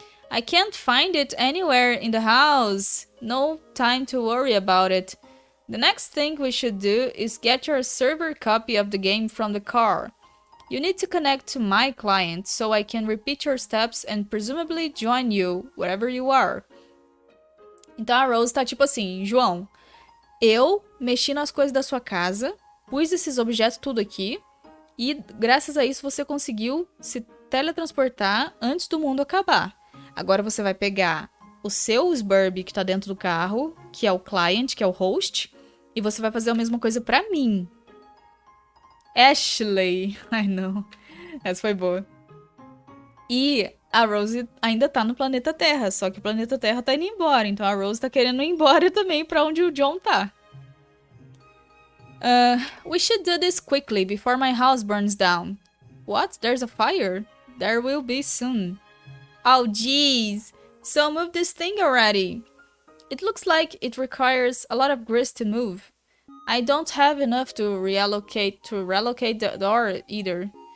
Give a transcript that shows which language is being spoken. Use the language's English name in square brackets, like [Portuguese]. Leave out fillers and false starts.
[English] I can't find it anywhere in the house. No time to worry about it. The next thing we should do is get your server copy of the game from the car. You need to connect to my client so I can repeat your steps and presumably join you, wherever you are. [Portuguese] Então a Rose tá tipo assim, João, eu mexi nas coisas da sua casa, pus esses objetos tudo aqui, e graças a isso você conseguiu se teletransportar antes do mundo acabar. Agora você vai pegar o seu Sburb que tá dentro do carro, que é o client, que é o host, e você vai fazer a mesma coisa pra mim. Ashley. Ai, não. Essa foi boa. E a Rose ainda tá no planeta Terra, só que o planeta Terra tá indo embora, então a Rose tá querendo ir embora também pra onde o John tá. [English] We should do this quickly before my house burns down. What? There's a fire? There will be soon. Oh, jeez. So move this thing already. It looks like it requires a lot of grist to move. I don't have enough to relocate the door either.